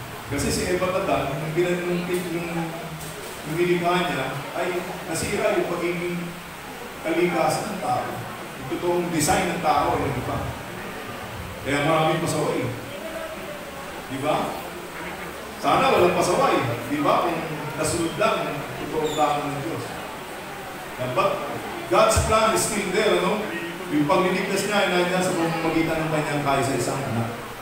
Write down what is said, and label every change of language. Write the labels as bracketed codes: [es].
[tl] Kasi si Eva Tatan, yung nilikha niya, ay nasira yung pagiging kalikasan ng tao. Yung totoong design ng tao ay nag-iba. Kaya maraming pasaway. Diba? Sana walang pasaway. Diba? Kung nasunod lang ang totoong plano ng Diyos. [en] But God's plan is still there, ano? [tl] Yung pagliligtas niya ay nandiyan sa pamamagitan ng kanyang kaisa-isang anak.